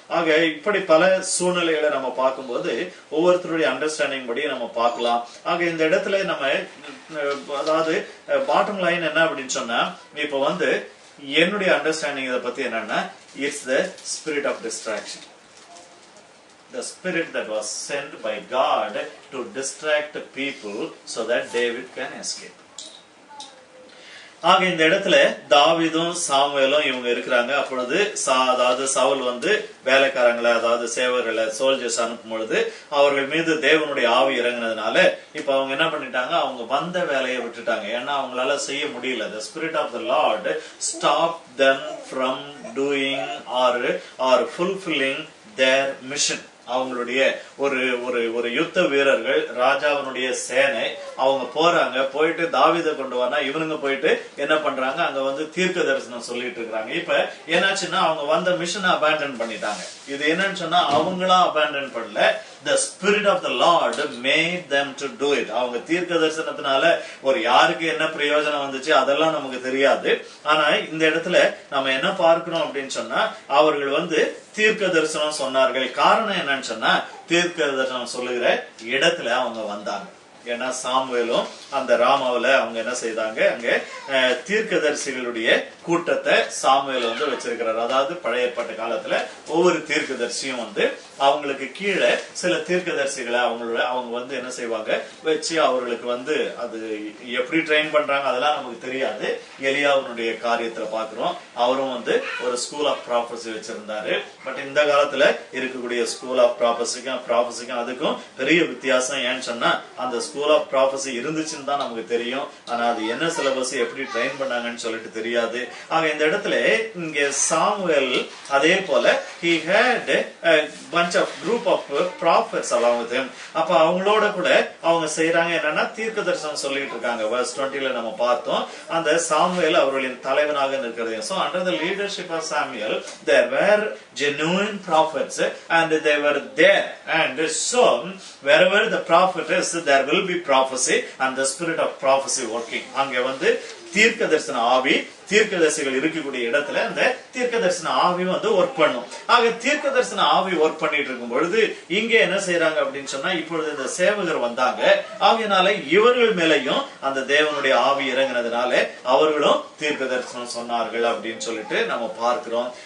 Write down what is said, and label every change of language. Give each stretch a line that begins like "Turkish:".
Tamil: ஆக இப்படி பல சூழ்நிலைகளை நம்ம பார்க்கும்போது ஒவ்வொருத்தருடைய அண்டர்ஸ்டாண்டிங் படி நம்ம பார்க்கலாம். ஆக இந்த இடத்துல நம்ம அதாவது பாட்டம் லைன் என்ன அப்படின்னு சொன்னா, இப்ப வந்து என்னுடைய அண்டர்ஸ்டாண்டிங் இதை பத்தி என்னன்னா,
English: It's the spirit of distraction. The spirit that was sent by God to distract people so that David can escape.
Tamil: ஆக இந்த இடத்துல தாவீதும் சாமுவேலும் இவங்க இருக்கிறாங்க. அப்பொழுது அதாவது சவுல் வந்து வேலைக்காரங்களை அதாவது சேவர்களை சோல்ஜர்ஸ் அனுப்பும் பொழுது அவர்கள் மீது தேவனுடைய ஆவி இறங்கினதுனால இப்ப அவங்க என்ன பண்ணிட்டாங்க, அவங்க வந்த வேலையை விட்டுட்டாங்க. ஏன்னா அவங்களால செய்ய முடியல.
English: The spirit of the Lord stopped them from doing or fulfilling their mission.
Tamil: அவங்களுடைய ஒரு ஒரு ஒரு யுத்த வீரர்கள், ராஜாவினுடைய சேனை, அவங்க போறாங்க. போயிட்டு தாவீதை கொண்டு வரனா இவனுங்க போயிட்டு என்ன பண்றாங்க, அங்க வந்து தீர்க்க தரிசனம் சொல்லிட்டு இருக்காங்க. இப்ப என்னாச்சுன்னா அவங்க வந்த மிஷனை அபேண்டன் பண்ணிட்டாங்க. இது என்னன்னு சொன்னா அவங்களா அபேண்டன் பண்ணல,
English: the spirit of the Lord made them to do it.
Tamil: அவங்க தீர்க்க தரிசனத்தினால ஒரு யாருக்கு என்ன பிரயோஜனம் வந்துச்சு அதெல்லாம் நமக்கு தெரியாது. ஆனா இந்த இடத்துல நம்ம என்ன பார்க்கிறோம் அப்படின்னு சொன்னா அவர்கள் வந்து தீர்க்க தரிசனம் சொன்னார்கள். காரணம் என்னன்னு சொன்னா தீர்க்க தரிசனம் சொல்லுகிற இடத்துல அவங்க வந்தாங்க. ஏன்னா சாமுவேலும் அந்த ராமாவில அவங்க என்ன செய்தாங்க, அங்க தீர்க்கதரிசிகளுடைய கூட்டத்தை சாமுவேல் வந்து வச்சிருக்கிறார். அதாவது பழைய ஏற்பாட்டு காலத்துல ஒவ்வொரு தீர்க்கதரிசியும் வந்து அவங்களுக்கு கீழே சில தீர்க்கதரிசிகளை அவங்க வந்து என்ன செய்வாங்க வச்சு அவர்களுக்கு வந்து அது எப்படி ட்ரெயின் பண்றாங்க அதெல்லாம் நமக்கு தெரியாது. எலியாவுடைய காரியத்துல பாக்குறோம், அவரும் வந்து ஒரு ஸ்கூல் ஆஃப் ப்ராபஸி வச்சிருந்தாரு. பட் இந்த காலத்துல இருக்கக்கூடிய ஸ்கூல் ஆஃப் ப்ராபஸிக்கும் அதுக்கும் பெரிய வித்தியாசம். ஏன்னு சொன்னா அந்த ஸ்கூல் ஆஃப் ப்ராபஸி இருந்துச்சுன்னு தான் நமக்கு தெரியும், ஆனா அது என்ன சிலபஸ் எப்படி ட்ரெயின் பண்ணாங்கன்னு சொல்லிட்டு தெரியாது. ஆக இந்த இடத்துல இங்க சாமுவேல் அதே போல
English: he had a bunch of group of prophets along with him.
Tamil: அப்ப அவங்களோட கூட அவங்க செய்யறாங்க என்னன்னா தீர்க்க தரிசனம் சொல்லிட்டு இருக்காங்க. verse 20ல நம்ம பார்த்தோம், அந்த சாமுவேல் அவர்களின் தலைவனாக இருக்கிறது.
English: So under the leadership of Samuel there were genuine prophets and they were there, and so wherever the prophet is there will be prophecy and the spirit of prophecy working.
Tamil: அங்க வந்து தீர்க்க தரிசன ஆவி, தீர்க்கதரிசிகள் இருக்கக்கூடிய இடத்துல அந்த தீர்க்க தரிசன ஆவி வந்து ஒர்க் பண்ணும். ஆக தீர்க்க தரிசன ஆவி ஒர்க் பண்ணிட்டு இருக்கும் பொழுது இங்க என்ன செய்யறாங்க அப்படின்னு சொன்னா இப்பொழுது இந்த சேவகர் வந்தாங்க. ஆகையினால இவர்கள் மேலையும் அந்த தேவனுடைய ஆவி இறங்கினதுனால அவர்களும் தீர்க்க தரிசனம் சொன்னார்கள் அப்படின்னு சொல்லிட்டு நம்ம பார்க்கிறோம்.